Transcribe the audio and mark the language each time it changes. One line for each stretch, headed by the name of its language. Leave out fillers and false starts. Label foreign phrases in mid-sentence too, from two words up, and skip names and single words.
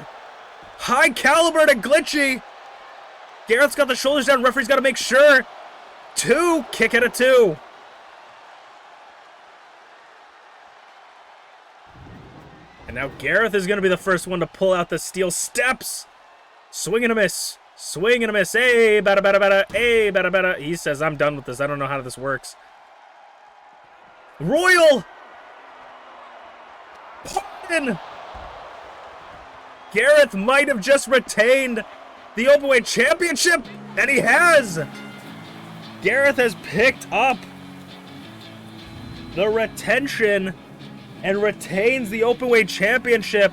English: High caliber to Glitchy. Garreth's got the shoulders down. Referee's got to make sure. 2. Kick out of 2. And now Garreth is going to be the first one to pull out the steel steps. Swing and a miss. Swing and a miss. Hey, bada, bada, bada. Hey, bada, bada. He says, I'm done with this. I don't know how this works. Royal. Pardon. Garreth might have just retained the Openweight Championship, and he has. Garreth has picked up the retention and retains the Openweight Championship.